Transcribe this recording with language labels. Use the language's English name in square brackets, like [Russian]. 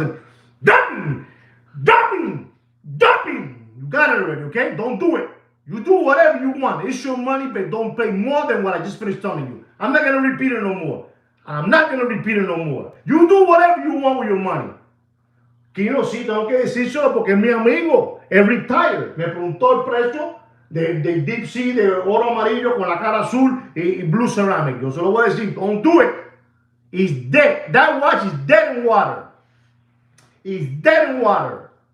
[English] And dumping, dumping, dumping. You got it already, okay? Don't do it. You do whatever you want. It's your money, but don't pay more than what I just finished telling you. I'm not gonna repeat it no more. I'm not gonna repeat it no more. You do whatever you want with your money. [Spanish] Kino, sí, tengo que decírselo porque es mi amigo. Es retired. Me preguntó el precio de Deep Sea, de oro amarillo con la cara azul y [English] blue ceramic. [Spanish] Yo se lo voy a decir. [English] Don't do it. It's dead. That watch is dead in water. It's dead in water.